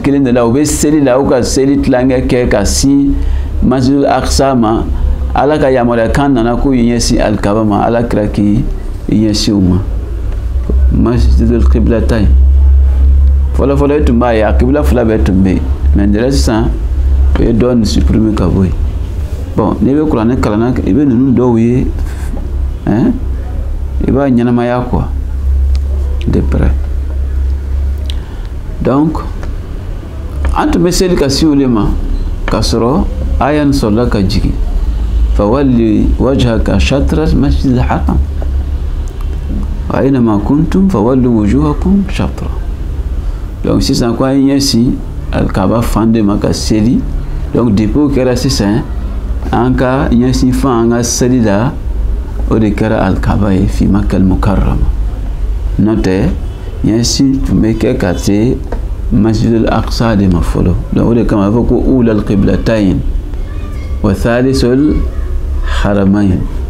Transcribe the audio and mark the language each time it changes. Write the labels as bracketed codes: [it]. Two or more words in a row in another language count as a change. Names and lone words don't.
[bm] kelen de la u bɛ seli la u ka seli tilankɛ kɛ ka sin Masjidul Aqsa ma Ala ka yamaruya kan nana ko i ɲɛsin alikaba ma Ala kira k'i ɲɛsin o ma Masjidul Qiblatayn fɔlɔ-fɔlɔ i tun b'a ye a kibla fila bɛɛ tun bɛ yen mais ndɛrɛ sisan o ye dɔɔni supprimer ka bɔ yen bon n'i bɛ kuranɛ kalanna i bɛ ninnu dɔw ye i b'a ɲɛnamaya [fr] quoi de près donc [bm] an tun bɛ seli ka sin o de ma k'a sɔrɔ aya nin sɔrɔla ka [ar] jigin فول وجهك شطر المسجد الحرام وأينما كنتم فولوا وجوهكم شطر [bm] donc sisan ko an ɲɛsin alikaba fan de ma ka seli donc depuis o kɛra sisan an ka ɲɛsin fan an ka seli la o de kɛra alikaba ye fi Makkal Mukarrama n'o tɛ ɲɛsin tun bɛ kɛ ka se Masjidul Aqsa de ma fɔlɔ donc o de kama a fɔ ko [ar] أولى القبلتين وثالث الحرمين